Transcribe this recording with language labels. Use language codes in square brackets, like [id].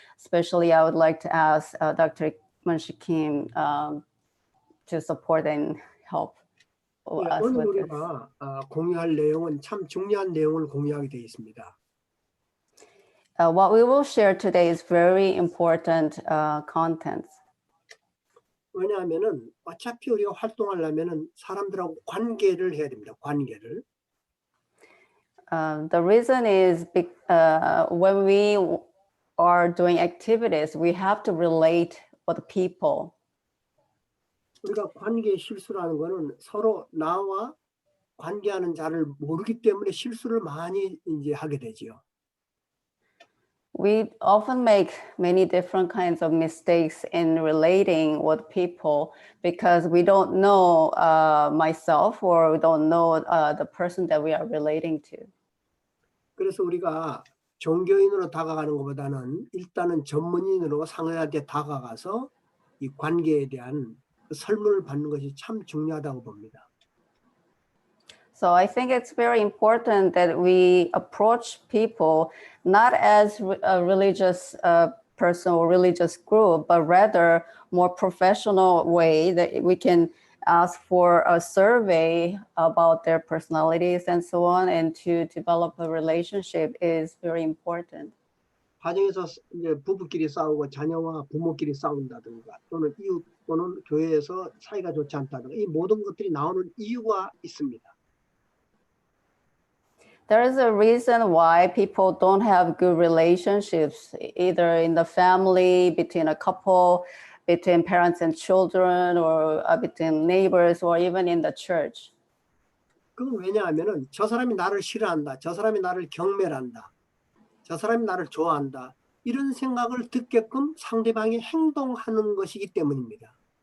[en] Especially, I would like to ask Dr. Munshi Kim to support and help [ko] 예, [en] us [ko] 오늘 [en] with this. [ko] 우리가 공유할 내용은 참 중요한 내용을 공유하게 되어 있습니다. [en] What we will share today is very important contents. [ko] 왜냐하면은 어차피 우리가 활동하려면은 사람들하고 관계를 해야 됩니다. 관계를. [en] The reason is when we are doing activities, we have to relate with people. [ko] 우리가 관계 실수라는 거는 서로 나와 관계하는 자를 모르기 때문에 실수를 많이 이제 하게 되지요. [en] We often make many different kinds of mistakes in relating with people because we don't know myself, or we don't know the person that we are relating to. [ko] 그래서 우리가 종교인으로 다가가는 것보다는 일단은 전문인으로 상대한테 다가가서 이 관계에 대한 설문을 받는 것이 참 중요하다고 봅니다. [en] So I think it's very important that we approach people not as a religious person or religious group, but rather more professional way that we can ask for a survey about their personalities and so on, and to develop a relationship is very important. [ko] 가정에서 이제 부부끼리 싸우고 자녀와 부모끼리 싸운다든가 또는 이웃 또는 교회에서 사이가 좋지 않다든가 이 모든 것들이 나오는 이유가 있습니다. [en] There is a reason why people don't have good relationships, either in the family, between a couple, between parents and children, or between neighbors, or even in the church. [ko] 그건 왜냐하면은 저 사람이 나를 싫어한다, 저 사람이 나를 경멸한다, 저 사람이 나를 좋아한다, 이런 생각을 듣게끔 상대방이 행동하는 것이기 때문입니다.